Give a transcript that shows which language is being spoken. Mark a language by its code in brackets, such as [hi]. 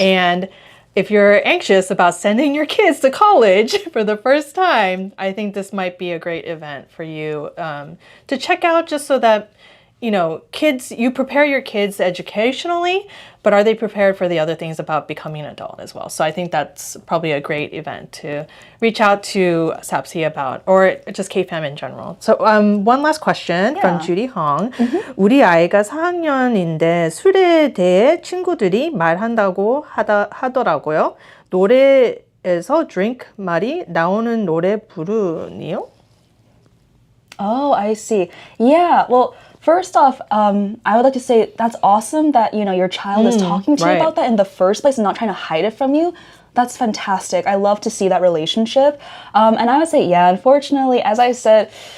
[en] And if you're anxious about sending your kids to college for the first time, I think this might be a great event for you to check out, just so that, you know, kids, you prepare your kids educationally, but are they prepared for the other things about becoming an adult as well? So I think that's probably a great event to reach out to SAPC about, or just KFAM in general. So one last question from Judy Hong. [ko] 우리 아이가 4학년인데 술에 대해 친구들이 말한다고 하더라고요. 노래에서 drink 말이 나오는 노래 부르니요? [en] Oh, I see. Yeah, well, first off, I would like to say that's awesome that, you know, your child is talking to you about that in the first place and not trying to hide it from you. That's fantastic. I love to see that relationship. And I would say, yeah, unfortunately, as I said,